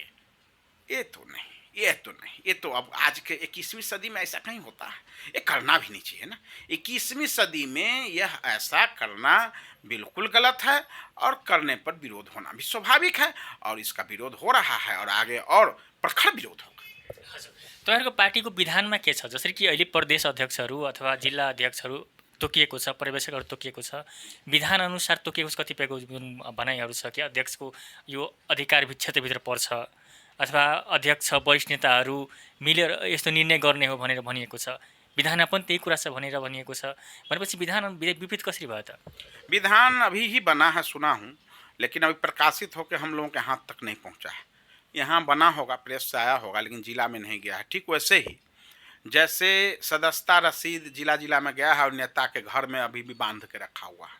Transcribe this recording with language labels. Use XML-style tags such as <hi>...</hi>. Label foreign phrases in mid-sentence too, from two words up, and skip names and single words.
<hi>ये तो अब आज के 21वीं सदी में ऐसा नहीं होता है। ये करना भी नहीं चाहिए ना। 21वीं सदी में यह ऐसा करना बिल्कुल गलत है और करने पर विरोध होना भी स्वाभाविक है, और इसका विरोध हो रहा है और आगे और प्रखर विरोध होगा।</hi> <ne>तपाईँहरूको पार्टीको विधानमा के छ? जसरी कि अहिले प्रदेश अध्यक्षहरू अथवा जिल्ला अध्यक्षहरू तोकिएको छ, पर्यवेक्षकहरू तोकिएको छ, विधान अनुसार तोकिएको छ, कतिपयको जुन भनाइहरू छ कि अध्यक्षको यो अधिकार क्षेत्रभित्र पर्छ अथवा अध्यक्ष वरिष्ठ नेताहरू मिलेर यस्तो निर्णय गर्ने हो भनेर भनिएको छ। विधानमा पनि त्यही कुरा छ भनेर भनिएको छ। भनेपछि विधान विपरीत कसरी भयो त?</ne> <hi>विधान अभी ही बना है, सुना हूँ, लेकिन अभी प्रकाशित होकर हम लोगों के हाथ तक नहीं पहुँचा है। यहाँ बना होगा, प्रेस से आया होगा, लेकिन जिला में नहीं गया है। ठीक वैसे ही जैसे सदस्यता रसीद जिला में गया है और नेता के घर में अभी भी बांध के रखा हुआ है।</hi>